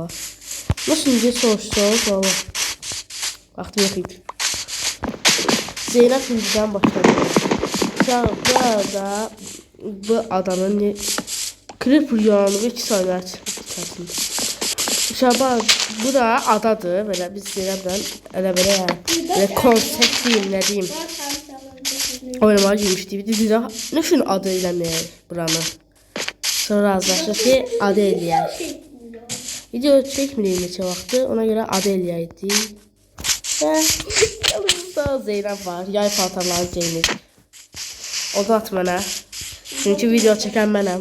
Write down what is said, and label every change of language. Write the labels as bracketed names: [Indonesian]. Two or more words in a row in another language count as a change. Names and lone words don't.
[Azerbaijani] Nasıl necə soruşsunuz? Valla. Vaxtım yox idi. Zeynəb şimdiden başladı. Bu arada bu adamın Creeper yanığı 2 saniyə içərisində. Şaban, bu da adadır. [Turkish] Böyle biz Zeynep'le böyle konsept diyeyim, ne diyeyim. Oynamaya girmiştik. Bir de ne şunun adı [Azerbaijani] eləməyək buranı. Sonra razılaşdıq ki, adı eləyək. Video çəkməyək neçə vaxtı. Ona görə adı eləyəkdik. Və yanımızda Zeynep var. Yay paltarları geyinir. O da at mənə. Çünkü video çəkən mənəm.